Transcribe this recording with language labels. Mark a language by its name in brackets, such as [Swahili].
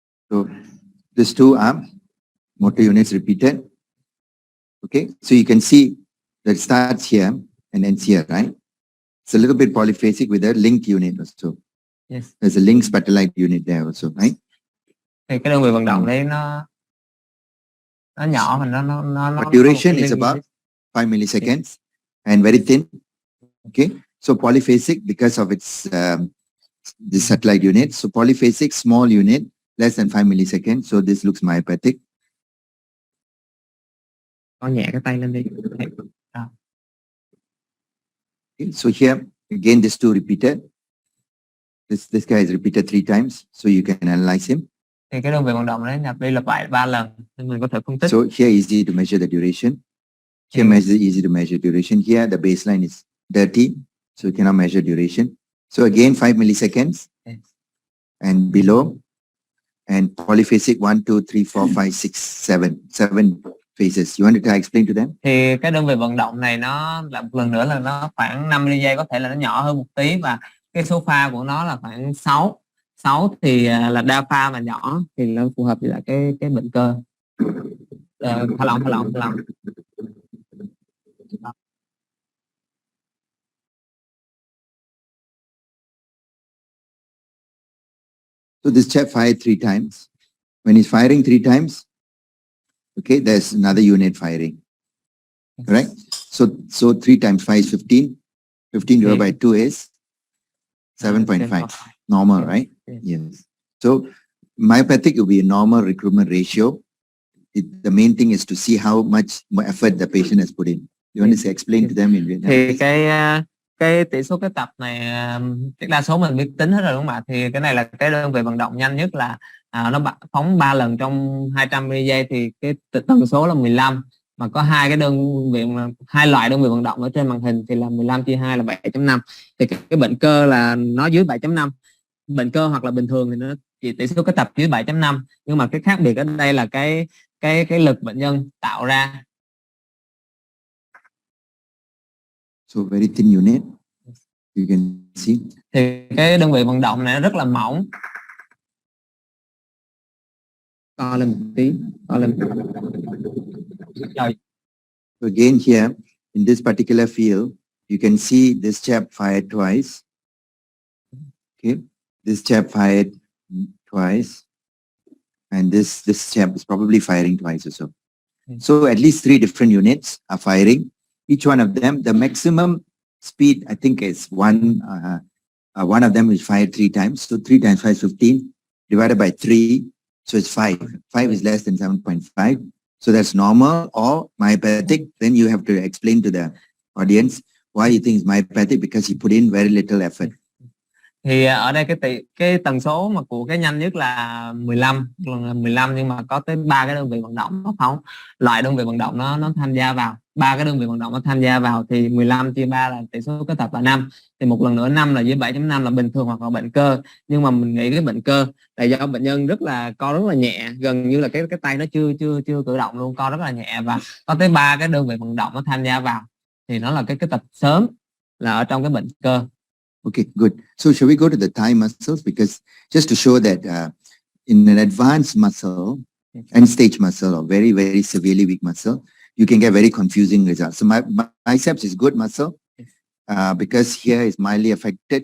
[English] So these two are motor units repeated. Okay, so you can see that it starts here and ends here, right? It's a little bit polyphasic with a linked unit also. Yes. There's a linked satellite unit there also, right? [Vietnamese] Thì cái đơn vị vận động đấy nó nhỏ và [English] But duration is about 5 milliseconds and very thin. Okay, so polyphasic because of its the satellite unit. So polyphasic, small unit, less than 5 milliseconds. So this looks myopathic. [Vietnamese] Con nhẹ cái tay lên đi. [English] Okay, so here again, this two repeated. This guy is repeated 3 times, so you can analyze him. [Vietnamese] Thì cái đơn vị vận động đấy lặp đi lặp lại 3 lần nên mình có thể phân tích. [English] So here easy to measure the duration. Here easy to measure duration. Here the baseline is dirty, so you cannot measure duration. So again 5 milliseconds and below, and polyphasic 1, 2, 3, 4, 5, 6, 7 phases. You want to explain to them? [Vietnamese] Thì cái đơn vị vận động này nó là một lần nữa là nó khoảng 50 giây, có thể là nó nhỏ hơn một tí, và cái số pha của nó là khoảng 6 thì là đa pha mà nhỏ thì nó phù hợp với lại cái bệnh cơ. Thả lỏng. [English] So this chap fired 3 times. When he's firing 3 times, okay, there's another unit firing. Correct? So 3 times 5 is 15. 15 divided by 2 is 7.5. Normal, right? Yes. So myopathic will be a normal recruitment ratio. The main thing is to see how much more effort the patient has put in. You want to explain to them in Vietnam? [Vietnamese] Thì cái tỷ số cái tập này đa số mình biết tính hết rồi đúng không ạ? Thì cái này là cái đơn vị vận động nhanh nhất là nó phóng 3 lần trong 200 giây, thì cái tần số là 15, mà có hai loại đơn vị vận động ở trên màn hình thì là 15 chia 2 là 7.5. Thì cái bệnh cơ là nó dưới 7.5. Bệnh cơ hoặc là bình thường thì nó chỉ tỷ số cái tập dưới 7.5, nhưng mà cái khác biệt ở đây là cái lực bệnh nhân tạo ra. [English] So very thin unit, you can see. [Vietnamese] Thì cái đơn vị vận động này nó rất là mỏng. Co lên một tí, co lên. Rồi. [English] So again here, in this particular field, you can see this chap fired twice. Okay, this chap fired twice, and this chap is probably firing twice or so. So at least 3 different units are firing. Each one of them, the maximum speed, I think, is one of them is fired 3 times. So 3 times 5 is 15, divided by 3, so it's 5. 5 is less than 7.5. So that's normal or myopathic. Then you have to explain to the audience why you think it's myopathic, because you put in very little effort. [Vietnamese] Thì ở đây cái tần số mà của cái nhanh nhất là 15, nhưng mà có tới 3 cái đơn vị vận động nó phóng, loại đơn vị vận động nó tham gia vào, 3 cái đơn vị vận động nó tham gia vào, thì 15 chia 3 là tỷ số cái tập là 5. Thì một lần nữa 5 là dưới 7.5 là bình thường hoặc là bệnh cơ, nhưng mà mình nghĩ cái bệnh cơ là do bệnh nhân co rất là nhẹ, gần như là cái tay nó chưa cử động luôn, co rất là nhẹ, và có tới 3 cái đơn vị vận động nó tham gia vào, thì nó là cái tập sớm là ở trong cái bệnh cơ. [English] Okay, good. So shall we go to the thigh muscles? Because just to show that in an advanced muscle, end stage muscle, or very, very severely weak muscle, you can get very confusing results. So my biceps is good muscle because here is mildly affected.